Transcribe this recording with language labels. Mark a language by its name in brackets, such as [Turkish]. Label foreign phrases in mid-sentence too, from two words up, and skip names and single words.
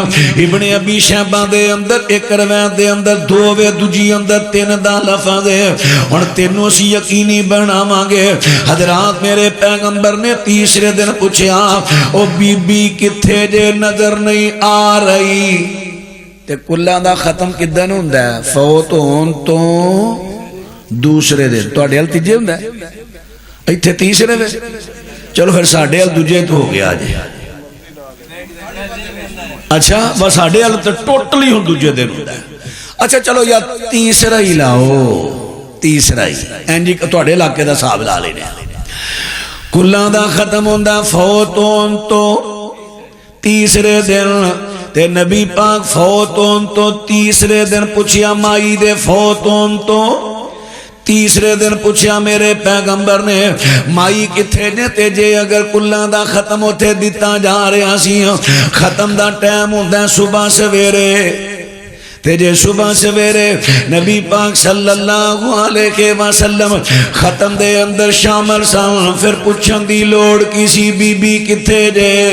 [Punjabi] ابن ابی شیبہ دے اندر ایک روایت دے اندر 2 وے دوجی اندر 3 دا لفظ ہے. اور تینوں سی یقینی بناواں گے. حضرات میرے پیغمبر نے تیسرے دن پوچھا او بی بی کتھے جے نظر نہیں آ رہی. تے کلاں دا ختم کدن ہوندا ہے؟ فوت ہون تو دوسرے دن. تواڈے ال تیجے ہوندا ہے ایتھے تیسرے وے. چلو پھر ساڈے ال دوجے تو ہو گیا جی. اچھا بس ساڈے ال تے ٹوٹلی ہن دوجے دن ہوندا ہے. اچھا چلو یا تیسرا ہی لاؤ. تیسرا ہی انجی تواڈے علاقے دا حساب لا لینے. کلاں دا ختم ہوندا فوت ہون تو تیسرے دن. تے نبی پاک فوت ہون تو تیسرے دن پوچھیا مائی دے فوت ہون تو تیسرے دن پوچھیا میرے پیغمبر نے مائی کتھے نے. تے جے اگر کلاں دا ختم ہوتے دیتا جا رہا سی ختم دا ٹائم ہوندا صبح سویرے. تے جے صبح سویرے نبی پاک [Arabic] صلی اللہ علیہ وسلم [Punjabi] ختم دے اندر شامل سان پھر پوچھن دی لوڑ کسی بی بی کتھے جے.